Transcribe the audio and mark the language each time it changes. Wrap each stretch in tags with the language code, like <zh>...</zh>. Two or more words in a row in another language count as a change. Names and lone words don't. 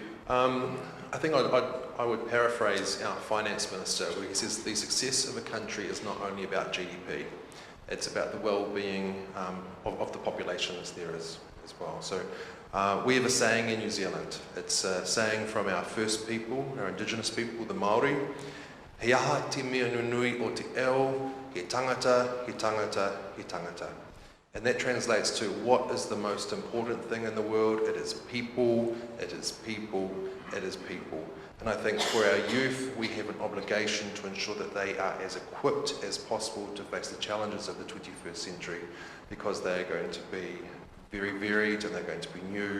<en>I think I would paraphrase our finance minister where he says the success of a country is not only about GDP, it's about the well-being of the populations there as well. So we have a saying in New Zealand. It's a saying from our first people, our indigenous people, the Māori.</en> <mi>He aha te mea nunui o te eo, he tangata, he tangata, he tangata.</mi> <en>And that translates to what is the most important thing in the world? It is people, it is people, it is people. And I think for our youth, we have an obligation to ensure that they are as equipped as possible to face the challenges of the 21st century, because they are going to be very varied and they're going to be new.</en>